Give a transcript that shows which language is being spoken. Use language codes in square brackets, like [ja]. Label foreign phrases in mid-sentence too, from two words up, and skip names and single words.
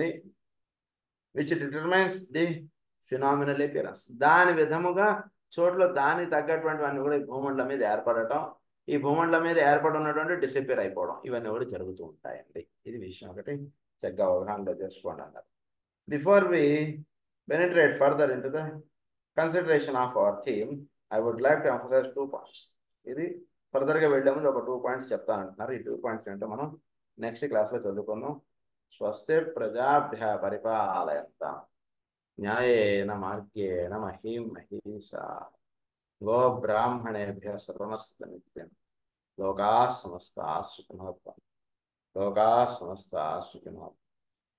[en] which determines the phenomenal appearance. [te] దాని విధముగా చోట్ల దానికి తగ్గటువంటివన్నీ కూడా ఈ భూమండలం మీద ఏర్పడటం, ఈ భూమండలం మీద ఏర్పడినటువంటి డిసపియర్ అయిపోవడం, ఇవన్నీ కూడా జరుగుతూ ఉంటాయండి. ఇది విషయం ఒకటి చక్కగా అవగాహనలో చేసుకోండి అన్నారు. [en] before we penetrate further into the consideration of our theme, I would like to emphasize 2 points. [te] ఇది ఫర్దర్గా వెళ్ళే ముందు ఒక 2 పాయింట్స్ చెప్తానంటున్నారు. ఈ 2 పాయింట్స్ ఏంటో మనం [en] next classలో [te] చదువుకుందాం. [sa] స్వస్తి ప్రజాభ్య పరిపాలయంతాం న్యాయేన మార్గేణ మహీం మహీషా గో బ్రాహ్మణేభ్య సర్వమస్తు నిత్యం లోకాః సమస్తాః సుఖినో భవంతు. లోకాః సమస్తాః సుఖినో భవంతు.